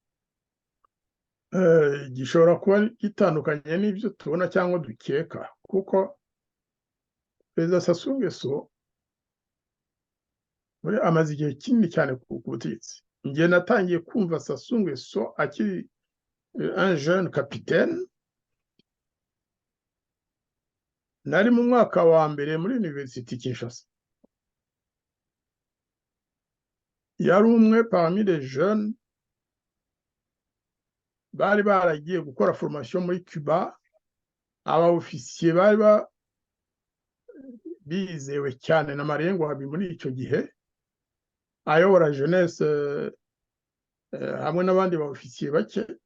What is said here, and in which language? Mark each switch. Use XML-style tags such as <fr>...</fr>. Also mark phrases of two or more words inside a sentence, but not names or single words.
<rw>gishobora kuba gitandukanye n'ibyo tubona cyangwa dukeka kuko perezida Sassou Nguesso amaze igihe kinini cyane ku butegetsi. Njye natangiye kumva Sassou Nguesso akiri</rw> <fr>un jeune capitaine,</fr> <rw>nari mu mwaka wa mbere muri University Kinshasa. Yari umwe</rw> <fr>parmi les jeunes</fr> <rw>bari baragiye gukora formation muri Cuba, aba officier bari bizewe cyane na Marengo habi muri icyo gihe, ayobora jeunesse hamwe n'abandi ba officier bake.</rw>